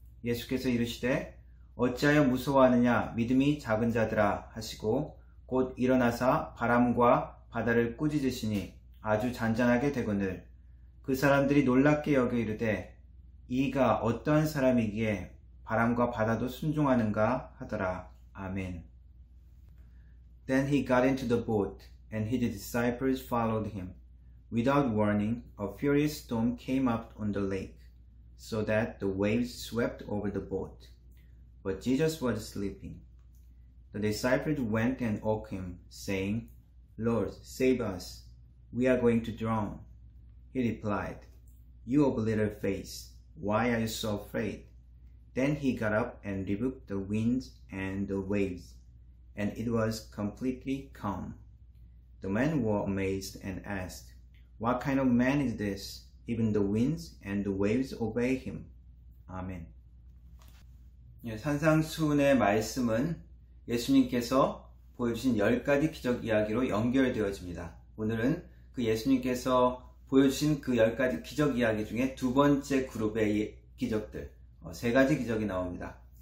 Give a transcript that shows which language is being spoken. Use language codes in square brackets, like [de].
[ko] 예수께서 이르시되 어찌하여 무서워하느냐, 믿음이 작은 자들아 하시고 곧 일어나사 바람과 바다를 꾸짖으시니 아주 잔잔하게 되거늘 그 사람들이 놀랍게 여겨 이르되 이가 어떠한 사람이기에 바람과 바다도 순종하는가 하더라. 아멘. [en] Then he got into the boat, and his disciples followed him. Without warning, a furious storm came up on the lake, so that the waves swept over the boat. But Jesus was sleeping. The disciples went and woke him, saying, Lord, save us. We are going to drown. He replied, You of little faith, why are you so afraid? Then he got up and rebuked the winds and the waves, and it was completely calm. The men were amazed and asked, What kind of man is this? Even the winds and the waves obey him. [ko] 아멘. 산상수훈의 말씀은 예수님께서 보여주신 10가지 기적 이야기로 연결되어집니다. 오늘은 그 예수님께서 보여주신 그 10가지 기적 이야기 중에 두 번째 그룹의 기적들, 3가지 기적이 나옵니다.